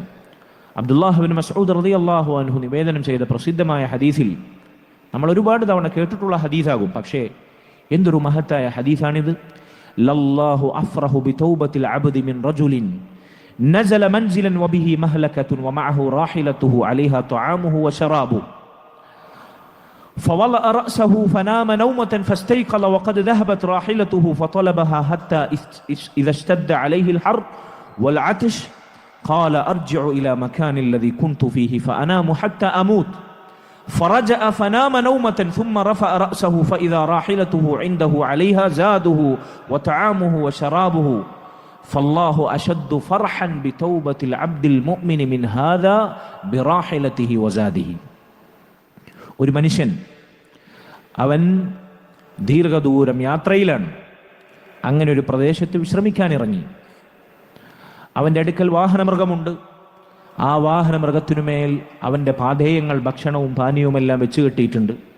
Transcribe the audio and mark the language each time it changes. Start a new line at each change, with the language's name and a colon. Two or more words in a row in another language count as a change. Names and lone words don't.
Malayalam: അബ്ദുല്ലാഹ് ബിൻ മസ്ഊദ്
Arabic: رضي الله عنه
Malayalam: നിവേദനം ചെയ്ത പ്രസിദ്ധമായ ഹദീസിൽ, നമ്മൾ ഒരുപാട് തവണ കേട്ടിട്ടുള്ള ഹദീസാകും, പക്ഷേ എന്തൊരു മഹത്തായ ഹദീസാണിത്.
Arabic: لله أفرح بتوبة العبد من رجل نزل منزلا وبه مهلكة ومعه راحلته عليها طعامه وشرابه فوضع رأسه فنام نومة فاستيقظ وقد ذهبت راحلته فطلبها حتى إذا اشتد عليه الحر والعطش قال أرجع إلى مكان الذي كنت فيه فأنام حتى أموت فرجع فنام نومة ثم رفع رأسه فإذا راحلته عنده عليها زاده وطعامه وشرابه فالله أشد فرحا بتوبة العبد المؤمن من هذا براحلته وزاده.
Malayalam: ഒരു മനുഷ്യൻ അവൻ ദീർഘദൂരം യാത്രയിലാണ്, അങ്ങനെ ഒരു പ്രദേശത്ത് വിശ്രമിക്കാൻ ഇറങ്ങി. അവൻ്റെ അടുക്കൽ വാഹനമൃഗമുണ്ട്. ആ വാഹനമൃഗത്തിനുമേൽ അവൻ്റെ പാഥേയങ്ങൾ, ഭക്ഷണവും പാനീയവുമെല്ലാം വെച്ച് കെട്ടിയിട്ടുണ്ട്.